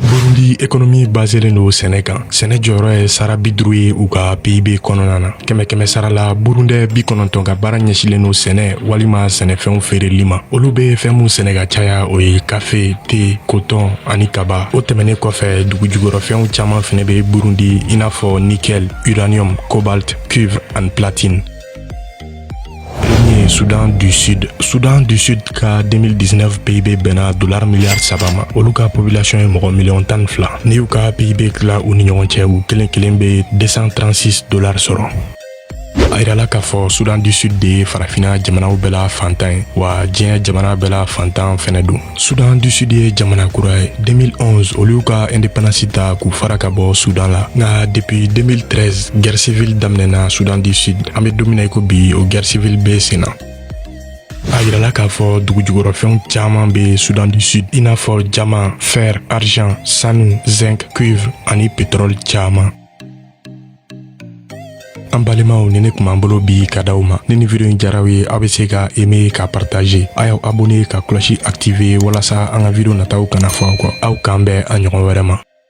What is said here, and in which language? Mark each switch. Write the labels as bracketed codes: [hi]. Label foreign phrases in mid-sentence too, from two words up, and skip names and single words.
[bm] Burundi économie baselen don sɛnɛ kan. Sɛnɛ jɔyɔrɔ ye sara 50 ye u ka PIB kɔnɔna na. Kɛmɛ sara la Burundais 90 ka baara ɲɛsilen don sɛnɛ walima sɛnɛfɛnw feereli ma. Olu bɛ fɛn mun sɛnɛ ka caya o ye [fr] café, thé, coton [bm] ani kaba. O tɛmɛnen kɔfɛ dugujukɔrɔfɛnw caman fɛnɛ bɛ Burundi i n'a fɔ [fr] nickel, uranium, cobalt cobalt, cuivre and platine. Premier, Soudan du Sud. [bm] Soudan du Sud ka 2019 PIB bena $1 milliard sabama. Olu ka population ye mɔgɔ million tan fila. Ni y'u ka PIB tila u ni ɲɔgɔn cɛ u kelen kelen be $236 sɔrɔ. A yirala k'a fɔ Soudan du Sud de ye farafina jamanaw bɛɛ la fantan ye wa diɲɛ jamana bɛɛ la fantan fɛnɛ don. Soudan du Sud ye jamana kura ye 2011 olu y'u ka indépendance ta k'u fara ka bɔ Soudan la nka depuis 2013 [fr] guerre civile [bm] daminɛna Soudan du Sud an bɛ don min na i ko bi o [fr] guerre civile [bm] bɛ sen na. A yirala k'a fɔ dugujukɔrɔfɛnw caman bɛ Soudan du Sud i n'a fɔ [fr] diamant, fer, argent, [bm] sanu, [fr] zinc, cuivre [bm] ani pétrole caman. An balimaw ni ne kun b'an bolo bi ka d'aw ma ni ni video in jaraw ye aw bɛ se ka aimer ka partager a y'aw abonner ka cloche activer walasa an ka video nataw kana fɔ aw kɔ aw k'an bɛn a ɲɔgɔn wɛrɛ ma.